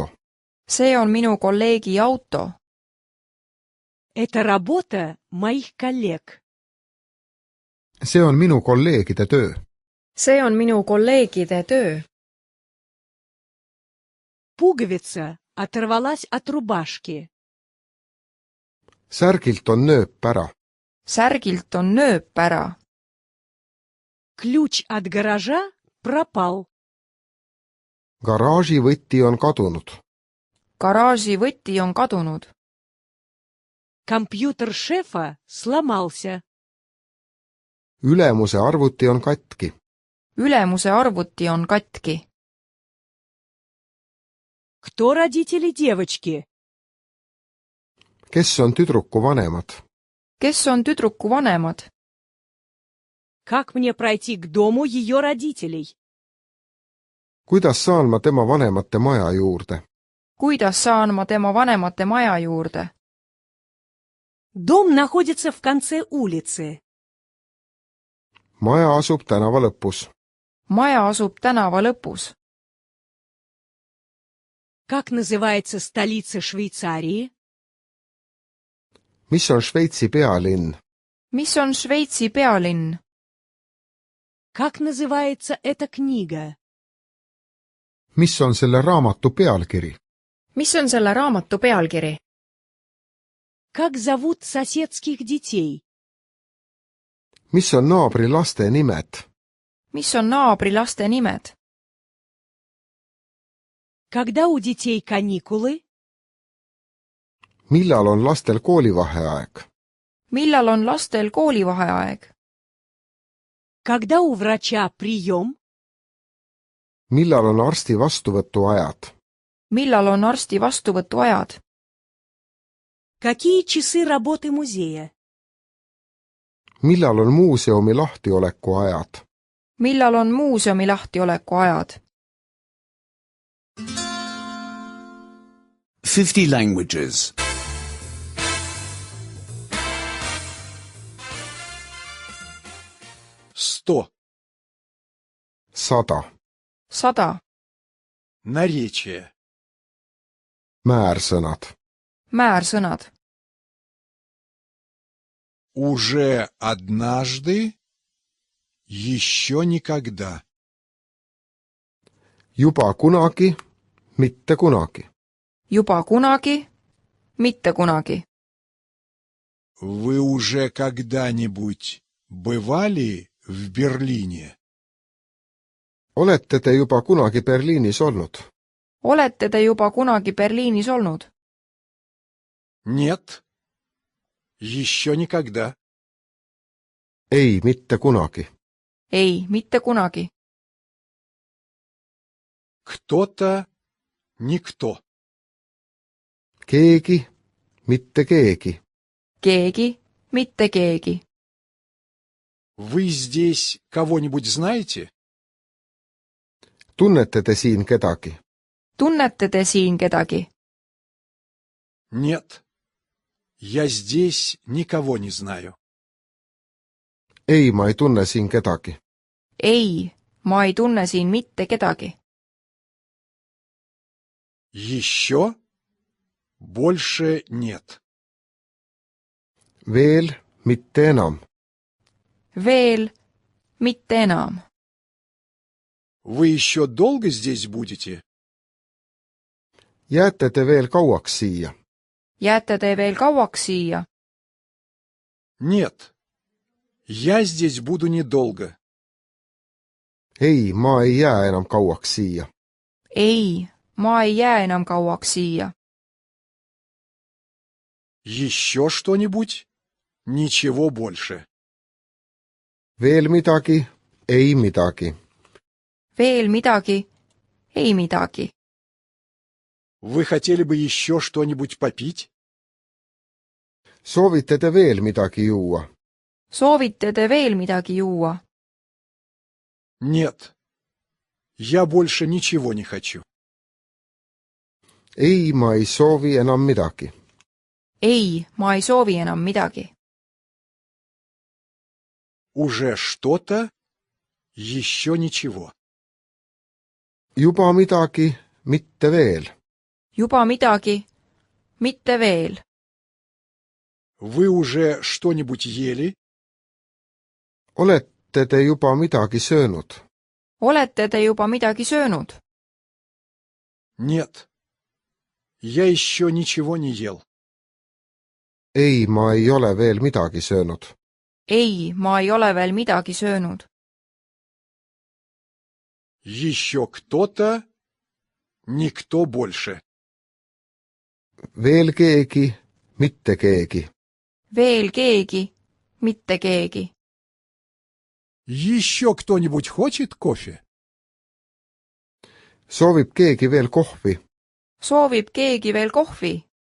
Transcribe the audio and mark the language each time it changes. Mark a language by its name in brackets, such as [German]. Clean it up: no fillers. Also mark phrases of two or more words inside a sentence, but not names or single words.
[Estonian] See on minu kolleegi auto. [Russian] Это работа моих коллег. [Estonian] see on minu kolleegide töö. See on minu kolleegide töö. [Russian] Пуговица оторвалась от рубашки. [Estonian] särgilt on nööp ära. Särgilt on nööp ära. [Russian] Ключ от гаража пропал. [Estonian] garaaži võti on kadunud. Garaaži võti on kadunud. [Russian] Компьютер шефа сломался. [Estonian] ülemuse arvuti on katki. Ülemuse arvuti on katki. [Russian] Кто родители девочки? [Estonian] kes on tüdruku vanemad? Kes on tüdruku vanemad? [Russian] Как мне пройти к дому ее родителей? [Estonian] kuidas saan ma tema vanemate maja juurde? Kuidas saan ma tema vanemate maja juurde? [Russian] Дом находится в конце улицы. [Estonian] maja asub tänava lõpus. maja asub tänava lõpus. [Russian] Как называется столица Швейцарии? [Estonian] mis on Šveitsi pealinn? mis on Šveitsi pealinn? [Russian] Как называется эта книга? [Estonian] mis on selle raamatu pealkiri? mis on selle raamatu pealkiri? [Russian] Как зовут соседских детей? [Estonian] mis on naabri laste nimed? mis on naabri laste nimed? [Russian] Когда у детей каникулы? [Estonian] millal on lastel koolivaheaeg? millal on lastel koolivaheaeg? [Russian] Когда у врача прием? [Estonian] millal on arsti vastuvõtuajad? millal on arsti vastuvõtuajad? [Russian] Какие часы работы музея? [Estonian] millal on muuseumi lahtioleku ajad? millal on muuseumi lahtioleku ajad? [English] 50 languages. 100. 100. 100. [Russian] Наречие. [Estonian] määrsõnad. Määrsõnad. [Russian] Уже однажды, еще никогда. [Estonian] juba kunagi, mitte kunagi. Juba kunagi, mitte kunagi. [Russian] Вы уже когда-нибудь бывали в Берлине? [Estonian] olete te juba kunagi Berliinis olnud? Olete te juba kunagi Berliinis olnud? [Russian] Нет, еще никогда. [Estonian] ei, mitte kunagi. Ei, mitte kunagi. [Russian] Кто-то, никто. [Estonian] keegi, mitte keegi. Keegi, mitte keegi. [Russian] Вы здесь кого-нибудь знаете? [Estonian] tunnete te siin kedagi? Tunnete te siin kedagi? [Russian] Нет, я здесь никого не знаю. [Estonian] ei, ma ei tunne siin kedagi. Ei, ma ei tunne siin mitte kedagi. [Russian] Еще? Больше нет. [Estonian] veel, mitte enam. Veel, mitte enam. [Russian] Вы еще долго здесь будете? [Estonian] jääte te veel kauaks siia? Jääte te veel kauaks siia? [Russian] Нет, я здесь буду недолго. [Estonian] ei, ma ei jää enam kauaks siia. Ei, ma ei jää enam kauaks siia. [Russian] Еще что-нибудь? Ничего больше. [Estonian] veel midagi? ei midagi. Veel midagi? Ei midagi. [Russian] Вы хотели бы еще что-нибудь попить? [Estonian] soovite te veel midagi juua? Soovite te veel midagi juua? [Russian] Нет, я больше ничего не хочу. [Estonian] ei, ma ei soovi enam midagi. Ei, ma ei soovi enam midagi. [Russian] Уже что-то, еще ничего. [Estonian] juba midagi, mitte veel. Juba midagi, mitte veel. [Russian] Вы уже что-нибудь ели? [Estonian] olete te juba midagi söönud? Olete te juba midagi söönud? [Russian] Нет, я еще ничего не ел. [Estonian] ei, ma ei ole veel midagi söönud. Ei, ma ei ole veel midagi söönud. [Russian] Еще кто-то, никто больше. [Estonian] veel keegi, mitte keegi. Veel keegi, mitte keegi. [Russian] Еще кто-нибудь хочет кофе? [Estonian] soovib keegi veel kohvi? Soovib keegi veel kohvi?